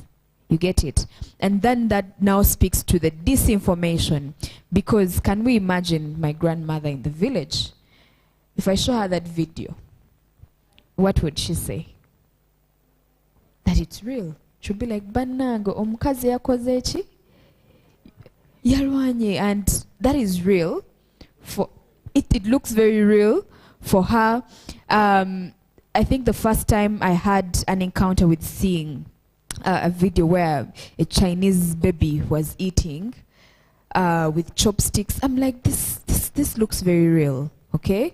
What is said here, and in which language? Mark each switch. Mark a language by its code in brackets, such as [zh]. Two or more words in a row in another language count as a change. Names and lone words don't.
[en] You get it? And then that now speaks to the disinformation. Because can we imagine my grandmother in the village? If I show her that video, what would she say? That it's real. She'll be like, [nyo] Banango, omukazi yakoze eki? Yarwanye. [en] And that is real. For it looks very real for her. I think the first time I had an encounter with seeing a video where a Chinese baby was eating with chopsticks, I'm like, this looks very real, okay?